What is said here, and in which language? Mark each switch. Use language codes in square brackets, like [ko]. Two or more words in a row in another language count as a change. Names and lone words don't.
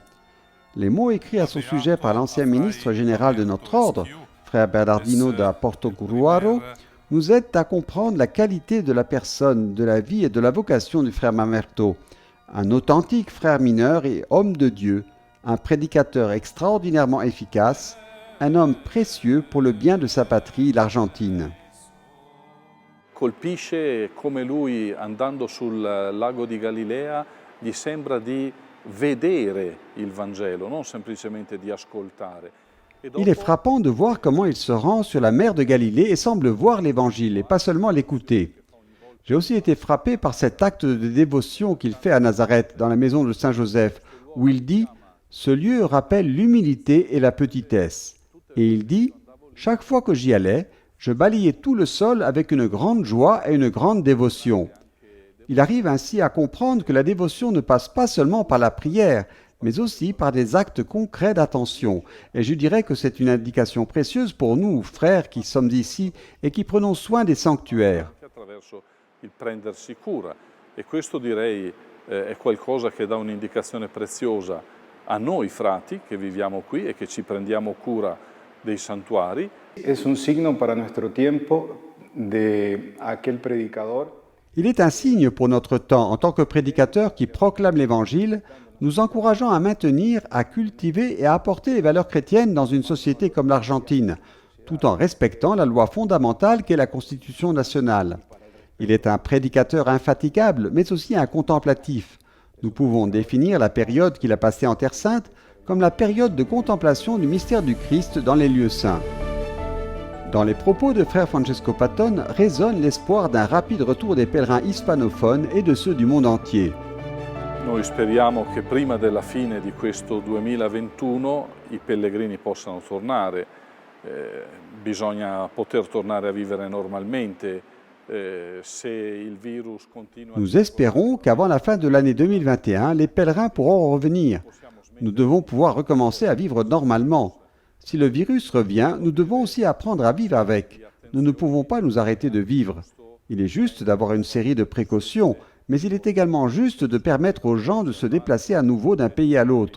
[fr] Les mots écrits à son sujet par l'ancien ministre général de notre ordre, frère Bernardino da Portogruaro, nous aident à comprendre la qualité de la personne, de la vie et de la vocation du frère Mamerto, un authentique frère mineur et homme de Dieu, un prédicateur extraordinairement efficace, un homme précieux pour le bien de sa patrie, l'Argentine. [it] Colpisce come lui, andando sul lago di Galilea, gli sembra di vedere il Vangelo, non semplicemente di ascoltare. [fr] Il est frappant de voir comment il se rend sur la mer de Galilée et semble voir l'Évangile et pas seulement l'écouter. J'ai aussi été frappé par cet acte de dévotion qu'il fait à Nazareth, dans la maison de Saint Joseph, où il dit « Ce lieu rappelle l'humilité et la petitesse ». Et il dit « Chaque fois que j'y allais, je balayais tout le sol avec une grande joie et une grande dévotion ». Il arrive ainsi à comprendre que la dévotion ne passe pas seulement par la prière, mais aussi par des actes concrets d'attention. Et je dirais que c'est une indication précieuse pour nous, frères qui sommes ici et qui prenons soin des sanctuaires. [it] Il prendersi cura e questo direi è qualcosa che dà un'indicazione preziosa a noi frati che viviamo qui e che ci prendiamo cura dei santuari. [es] Es un signo para nuestro tiempo de aquel predicador. [fr] Il est un signe pour notre temps, en tant que prédicateur qui proclame l'Évangile, nous encourageant à maintenir, à cultiver et à apporter les valeurs chrétiennes dans une société comme l'Argentine, tout en respectant la loi fondamentale qu'est la Constitution nationale. Il est un prédicateur infatigable, mais aussi un contemplatif. Nous pouvons définir la période qu'il a passée en Terre Sainte comme la période de contemplation du mystère du Christ dans les lieux saints. Dans les propos de frère Francesco Patton résonne l'espoir d'un rapide retour des pèlerins hispanophones et de ceux du monde entier. [it] Noi speriamo che prima della fine di questo 2021 i pellegrini possano tornare. Bisogna poter tornare a vivere normalmente. [fr] Nous espérons qu'avant la fin de l'année 2021, les pèlerins pourront revenir. Nous devons pouvoir recommencer à vivre normalement. Si le virus revient, nous devons aussi apprendre à vivre avec. Nous ne pouvons pas nous arrêter de vivre. Il est juste d'avoir une série de précautions, mais il est également juste de permettre aux gens de se déplacer à nouveau d'un pays à l'autre.